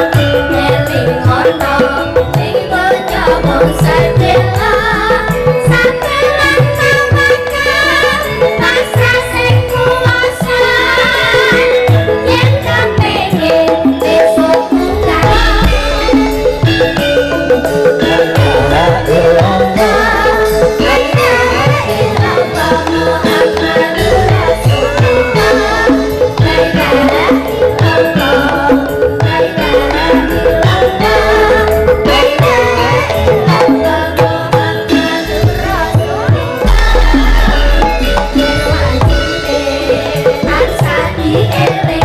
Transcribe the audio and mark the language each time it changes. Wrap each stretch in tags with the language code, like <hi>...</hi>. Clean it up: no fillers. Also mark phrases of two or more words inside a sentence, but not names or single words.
<jv>Eling ono ning donya mung sedela sakelan tawakal pasrah sing kuwasa yen kepengin besok tunggal.</jv> <ar>لا إله إلا الله محمد رسول الله. لا إله إلا الله، لا إله إلا الله، لا إله إلا الله محمد رسول الله.</ar> <jv>Wajib tansah dielok</jv>